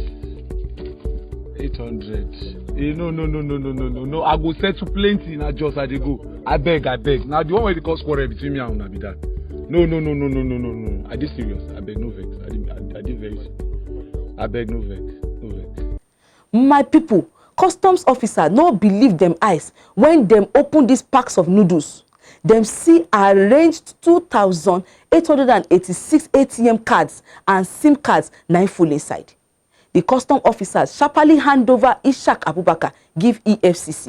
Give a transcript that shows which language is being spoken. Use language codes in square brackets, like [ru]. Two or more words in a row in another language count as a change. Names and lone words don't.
[pcm] 800. No. I go settle plenty na just I dey go. I beg. Now the one where they cause quarrel between me and una be that. No. I did serious. I beg no vex. I did very serious. I beg no vex. No vex. My people, customs officer no believe them eyes when them open these packs of noodles. Them see arranged 2,886 ATM cards and SIM cards now full inside. The custom officers sharply hand over Ishaq Abubakar give EFCC.